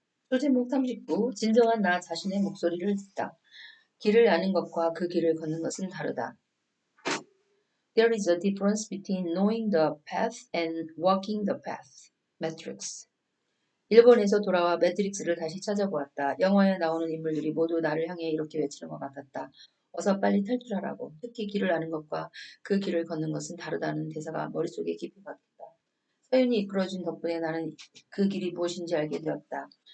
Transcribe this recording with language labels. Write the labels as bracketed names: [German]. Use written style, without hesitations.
[Korean] 소제목 39. 진정한 나 자신의 목소리를 듣다. 길을 아는 것과 그 길을 걷는 것은 다르다. [English] There is a difference between knowing the path and walking the path. [Korean] 매트릭스. 일본에서 돌아와 매트릭스를 다시 찾아보았다. 영화에 나오는 인물들이 모두 나를 향해 이렇게 외치는 것 같았다. 어서 빨리 탈출하라고. 특히 길을 아는 것과 그 길을 걷는 것은 다르다는 대사가 머릿속에 깊이 박혔다. 서윤이 이끌어준 덕분에 나는 그 길이 무엇인지 알게 되었다.